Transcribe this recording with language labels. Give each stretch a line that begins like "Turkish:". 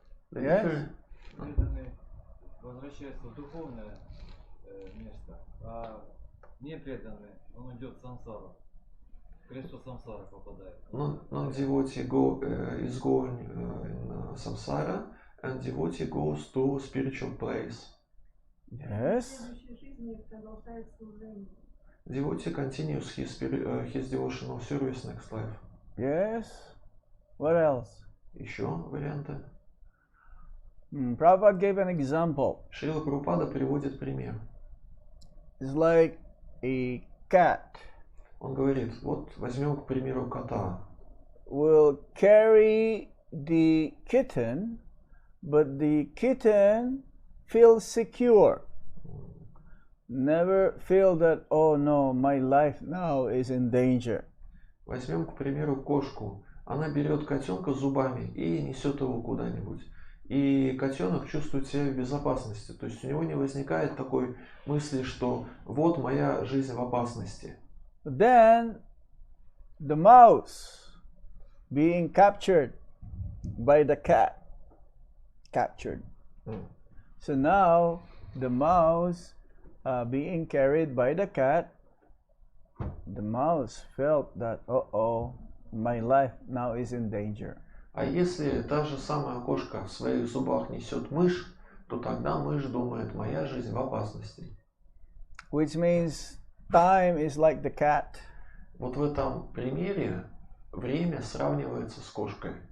English: The Yes? difference-
Russian: Преданный возвращается в духовное место, а непреданный, он идет в сансару. В колесо сансара попадает.
English: Non-devotee is going in samsara, and devotee goes to spiritual place. Yes. Devotee continues his devotional service next life. Yes. What else?
Russian: Еще варианты.
English: Prabhupada gave an example.
Russian: Шрила Прабхупада приводит пример.
English: It's like a cat
Russian: Он говорит: вот возьмем, к примеру, кота.
English: will carry the kitten, but the kitten feel secure. Never feel that, oh no, my life now is in danger.
Russian: Возьмем, к примеру, кошку. Она берет котенка зубами и несет его куда-нибудь. И котенок чувствует себя в безопасности. То есть у него не возникает такой мысли, что вот моя жизнь в опасности.
English: Then the mouse being captured by the cat. Captured. So now the mouse being carried by the cat, the mouse felt that, uh-oh, my life now is in danger.
Russian: А если та же самая кошка в своих зубах несет мышь, то тогда мышь думает, моя жизнь в опасности.
English: Which means time is like the cat.
Russian: Вот в этом примере время сравнивается с кошкой.